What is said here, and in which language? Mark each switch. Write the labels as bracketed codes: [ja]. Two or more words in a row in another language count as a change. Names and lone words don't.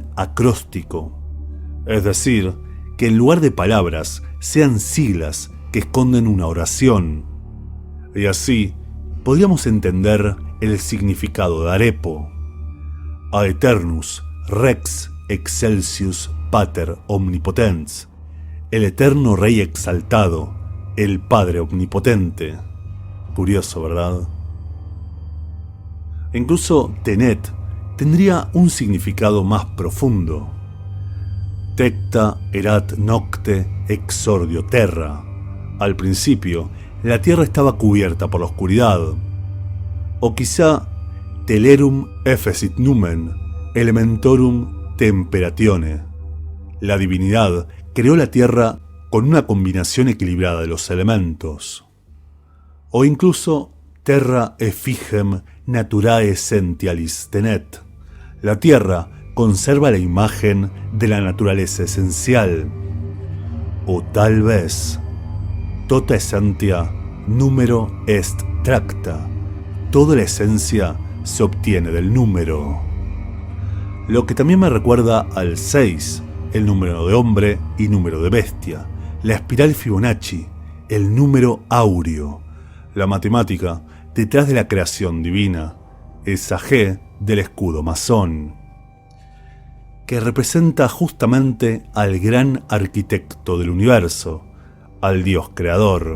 [es] acróstico, es decir, que en lugar de palabras sean siglas que esconden una oración, y así podríamos entender el significado de Arepo: [la] Aeternus Rex Excelsius Pater Omnipotens, [es] el eterno Rey exaltado, el Padre Omnipotente. Curioso, ¿verdad? Incluso Tenet tendría un significado más profundo. [la] Tecta erat nocte exordio terra. [es] Al principio, la tierra estaba cubierta por la oscuridad. [la] O quizá telerum efficit numen, elementorum temperatione. [es] La divinidad creó la tierra con una combinación equilibrada de los elementos. [la] O incluso terra effigem naturae essentialis tenet. [es] La tierra conserva la imagen de la naturaleza esencial. [la] O tal vez tota essentia numero est tracta. [es] Toda la esencia se obtiene del número. Lo que también me recuerda al 6, el número de hombre y número de bestia, la espiral Fibonacci, el número áureo, la matemática detrás de la creación divina, esa G del escudo masón, que representa justamente al gran arquitecto del universo, al Dios creador.